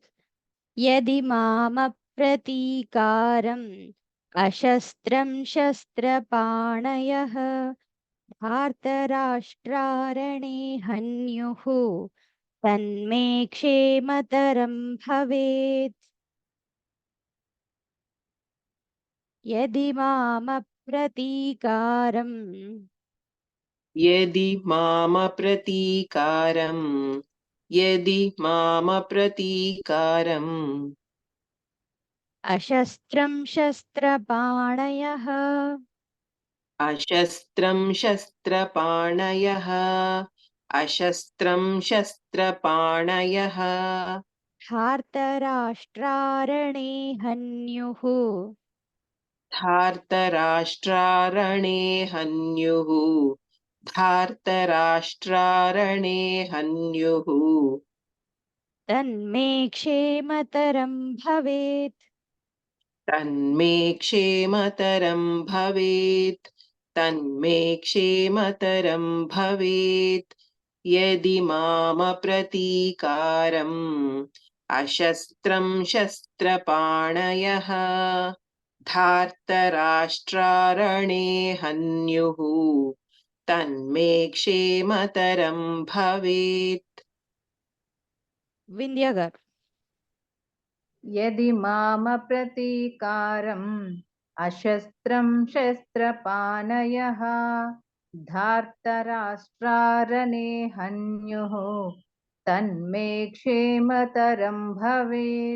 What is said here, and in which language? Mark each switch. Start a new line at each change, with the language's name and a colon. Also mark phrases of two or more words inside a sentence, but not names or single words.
Sanskrit: యది మామప్రతీకారం అశస్త్రం శస్త్రపాణయః భారతరాష్ట్రారణే హన్యుః తన్మే క్షేమతరం భవేత్. యది మామప్రతీకారం यदि माम प्रतीकारम् అశస్త్రం శస్త్రపాణయః అశస్త్రం శస్త్రపాణయః భారతరాష్ట్రారణే హన్యుః धार्तराष्ट्रारणे हन्युः తన్మే క్షేమతరం భవేత్. तन्मे क्षेमतरं भवेत्. यदि माम प्रतीकारम् अशस्त्रं शस्त्रपाणयः धार्तराष्ट्रारणे हन्युः तन्मे क्षेमतरं भवेत्.
Telugu: వింధ్య గారు.
Sanskrit: యది మామ ప్రతీకారం అశస్త్రం శస్త్రపాణయః ధార్తరాష్ట్రారణే హన్యుః తన్మే క్షేమతరం భవేత్.